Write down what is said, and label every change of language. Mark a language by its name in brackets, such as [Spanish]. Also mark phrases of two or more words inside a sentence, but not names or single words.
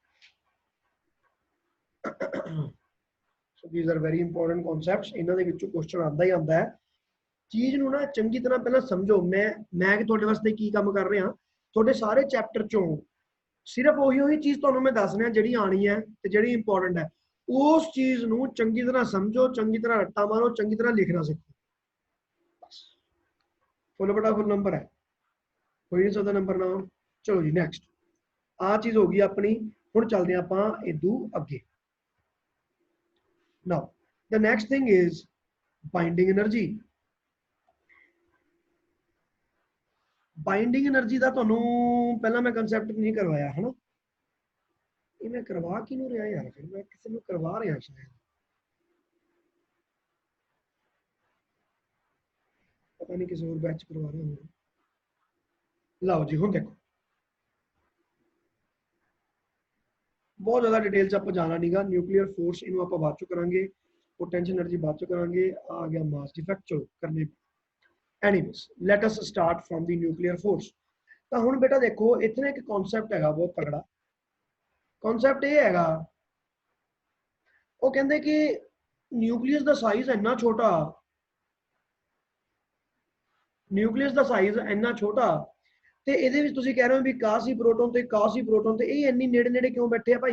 [English] So these are very important concepts. [Punjabi] ਇਹਨਾਂ ਦੇ ਵਿੱਚੋਂ ਕੁਐਸਚਨ ਆਉਂਦਾ ਹੀ ਆਉਂਦਾ ਹੈ। ਚੀਜ਼ ਨੂੰ ਨਾ ਚੰਗੀ ਤਰ੍ਹਾਂ ਪਹਿਲਾਂ ਸਮਝੋ। ਮੈਂ ਕਿ ਤੁਹਾਡੇ ਵਾਸਤੇ ਕੀ ਕੰਮ ਕਰ ਰਿਹਾ, ਤੁਹਾਡੇ ਸਾਰੇ ਚੈਪਟਰ ਚੋਂ ਸਿਰਫ ਉਹੀ ਚੀਜ਼ ਤੁਹਾਨੂੰ ਮੈਂ ਦੱਸ ਰਿਹਾ ਜਿਹੜੀ ਆਣੀ ਹੈ ਤੇ ਜਿਹੜੀ ਇੰਪੋਰਟੈਂਟ ਹੈ। ਉਸ ਚੀਜ਼ ਨੂੰ ਚੰਗੀ ਤਰ੍ਹਾਂ ਸਮਝੋ, ਚੰਗੀ ਤਰ੍ਹਾਂ ਰੱਟਾ ਮਾਰੋ, ਚੰਗੀ ਤਰ੍ਹਾਂ ਲਿਖਣਾ ਸਿੱਖੋ। ਫੁੱਲ ਬਟਾ ਫੁੱਲ ਨੰਬਰ ਹੈ, ਕੋਈ ਨਹੀਂ ਸਕਦਾ ਨੰਬਰ ਨਾ। ਚਲੋ ਜੀ ਨੈਕਸਟ, ਆ ਚੀਜ਼ ਹੋ ਗਈ ਆਪਣੀ। ਹੁਣ ਚੱਲਦੇ ਆਪਾਂ ਇਦੋਂ ਅੱਗੇ। [English] Now the next thing is binding energy. Binding energy [Punjabi] ਦਾ ਤੁਹਾਨੂੰ ਪਹਿਲਾਂ ਮੈਂ ਕਨਸੈਪਟ ਨਹੀਂ ਕਰਵਾਇਆ ਹੈ ਨਾ। ਇਹ ਮੈਂ ਕਰਵਾ ਕਿਹਨੂੰ ਰਿਹਾ ਯਾਰ, ਫਿਰ ਮੈਂ ਕਿਸੇ ਨੂੰ ਕਰਵਾ ਰਿਹਾ ਸ਼ਾਇਦ, ਪਤਾ ਨਹੀਂ ਕਿਸੇ ਹੋਰ ਬੈਚ ਕਰਵਾ ਰਿਹਾ ਹਾਂ। ਲਓ ਜੀ ਹੁਣ ਦੇਖੋ, ਬਹੁਤ ਜ਼ਿਆਦਾ ਡਿਟੇਲ ਚ ਆਪਾਂ ਜਾਣਾ ਨਹੀਂਗਾ। [English] nuclear force [Punjabi] ਇਹਨੂੰ ਆਪਾਂ ਬਾਅਦ ਚ ਕਰਾਂਗੇ, [English] potential energy [Punjabi] ਬਾਅਦ ਚ ਕਰਾਂਗੇ। ਆ ਗਿਆ [English] mass defect, [Punjabi] ਚਲੋ ਕਰਨੇ। [English] anyways let us start from the nuclear force. [Punjabi] ਤਾਂ ਹੁਣ ਬੇਟਾ ਦੇਖੋ, ਇੱਥੇ ਇੱਕ ਕਨਸੈਪਟ ਹੈਗਾ ਬਹੁਤ ਤਗੜਾ। ਕਨਸੈਪਟ ਇਹ ਹੈਗਾ, ਉਹ ਕਹਿੰਦੇ ਕਿ ਨਿਊਕਲੀਅਸ ਦਾ ਸਾਈਜ਼ ਇੰਨਾ ਛੋਟਾ, ਨਿਊਕਲੀਅਸ ਦਾ ਸਾਈਜ਼ ਇੰਨਾ ਛੋਟਾ, ਤੇ ਇਹਦੇ ਵਿੱਚ ਤੁਸੀਂ ਕਹਿ ਰਹੇ ਹੋ ਵੀ ਕਾਸੀ ਪ੍ਰੋਟੋਨ ਤੇ ਇਹ ਇੰਨੀ ਨੇੜੇ ਨੇੜੇ ਕਿਉਂ ਬੈਠੇ ਆ ਭਾਈ?